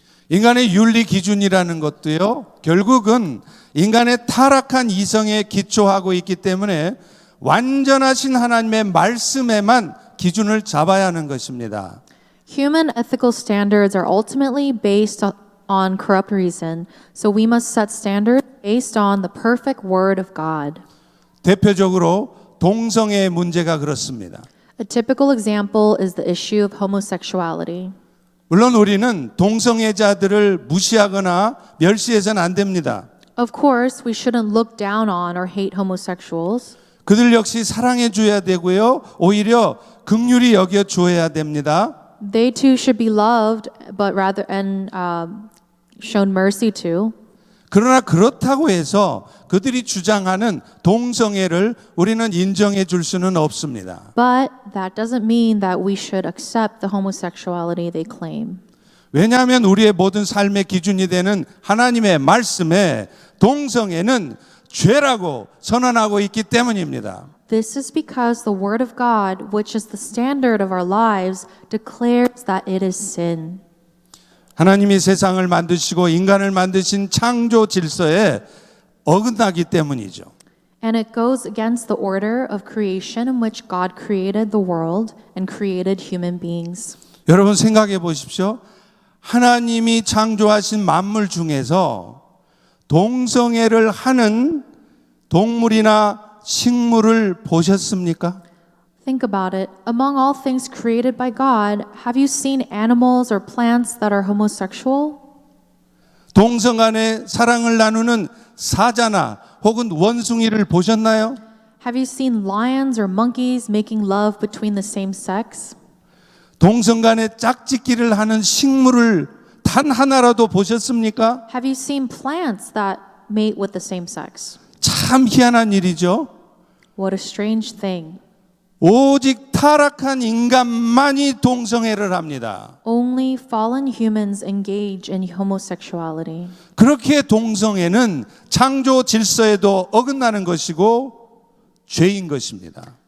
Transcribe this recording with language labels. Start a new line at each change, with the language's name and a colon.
Korean: 인간의 윤리 기준이라는 것도요, 결국은 인간의 타락한 이성에 기초하고 있기 때문에 완전하신 하나님의 말씀에만 기준을 잡아야 하는 것입니다.
English: Human ethical standards are ultimately based on corrupt reason, so we must set standards based on the perfect word of God.
Korean: 대표적으로 동성애의 문제가 그렇습니다.
English: A typical example is the issue of homosexuality.
Korean: 물론 우리는 동성애자들을 무시하거나 멸시해서는 안 됩니다.
English: Of course, we shouldn't look down on or hate homosexuals.
Korean: 그들 역시 사랑해 줘야 되고요. 오히려 긍휼히 여겨 줘야 됩니다.
English: They too should be loved, but rather and shown mercy to.
Korean: 그러나 그렇다고 해서 그들이 주장하는 동성애를 우리는 인정해 줄 수는 없습니다.
English: But that doesn't mean that we should accept the homosexuality they claim.
Korean: 왜냐하면 우리의 모든 삶의 기준이 되는 하나님의 말씀에 동성애는 죄라고 선언하고 있기 때문입니다.
English: This is because the Word of God, which is the standard of our lives, declares that it is sin.
Korean: 하나님이 세상을 만드시고 인간을 만드신 창조 질서에 어긋나기 때문이죠.
English: And it goes against the order of creation in which God created the world and created human beings.
Korean: 여러분 생각해 보십시오. 하나님이 창조하신 만물 중에서 동성애를 하는 동물이나 식물을 보셨습니까?
English: Think about it. Among all things created by God, have you seen animals or plants that are homosexual?
Korean: 동성 간에 사랑을 나누는 사자나 혹은 원숭이를 보셨나요?
English: Have you seen lions or monkeys making love between the same sex?
Korean: 동성 간에 짝짓기를 하는 식물을 단 하나라도 보셨습니까?
English: Have you seen plants that mate with the same sex?
Korean: 참 희한한 일이죠.
English: What a strange thing.
Korean: 오직 타락한 인간만이 동성애를 합니다.
English: Only fallen humans engage in homosexuality.
Korean: 그렇게 동성애는 창조 질서에도 어긋나는 것이고 죄인 것입니다.